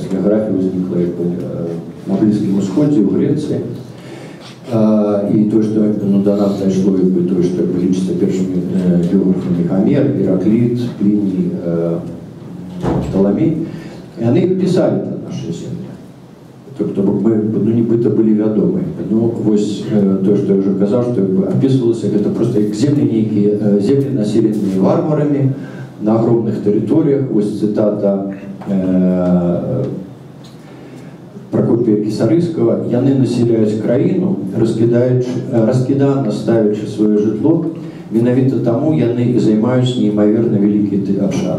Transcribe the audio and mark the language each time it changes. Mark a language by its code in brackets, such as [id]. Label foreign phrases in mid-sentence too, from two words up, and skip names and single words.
[be] Геаграфія ўзнікла на Блізкім Усходзе, у Грэцыі. І то, што до нас дайшло, то, што лічыцца першымі географамі Гомер, Иракліт, Пліній, Пталамей, яны пісалі пра нашу землю. Тобто мы нібыта былі вядомыя. Вось то, што я ўжо казаў, што апісвалася, гэта проста як землі нейкія, землі населеныя варварамі на агромных тэрыторыях. Вось цытата Прокопія Кісарыскага: яны насяляюць краіну, раскідана ставячы сваё жытло, менавіта таму яны і займаюць неймаверна вялікі абшар.